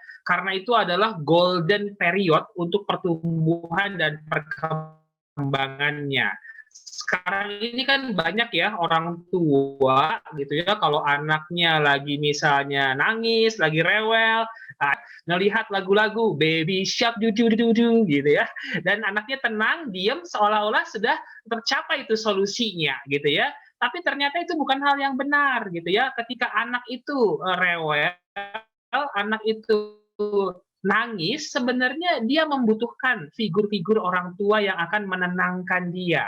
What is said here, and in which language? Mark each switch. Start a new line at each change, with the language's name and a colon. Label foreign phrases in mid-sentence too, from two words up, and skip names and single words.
Indonesian: Karena itu adalah
English: golden period
Indonesian: untuk pertumbuhan dan perkembangannya. Sekarang ini kan banyak ya orang tua gitu ya, kalau anaknya lagi misalnya nangis, lagi rewel, ngelihat lagu-lagu Baby Shark du-du-du-du gitu ya, dan anaknya tenang, diam, seolah-olah sudah tercapai itu solusinya gitu ya. Tapi ternyata itu bukan hal yang benar gitu ya. Ketika anak itu rewel, anak itu nangis, sebenarnya dia membutuhkan figur-figur orang tua yang akan menenangkan dia.